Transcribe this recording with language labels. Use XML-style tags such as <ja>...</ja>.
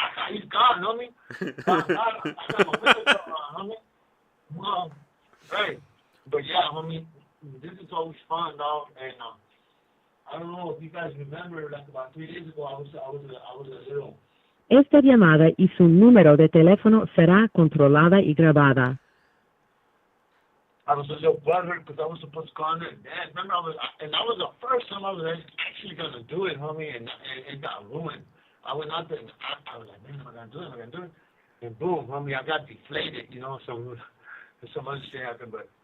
<en>He's gone, homie. I got my windows on, homie. Hey, but yeah, homie, this is always fun, dog, and I don't know if you guys remember, like about 3 days ago, I was a little.</en> <es>Esta llamada y su número de teléfono será controlada y grabada.</es> <en>I was a little butthurt because I was supposed to go on there and dance. Remember, that was the first time I was actually going to do it, homie, and it got ruined. I went out there and I was like, man, am I going to do it? And boom, homie, I got deflated, you know, some other shit happened, but.</en>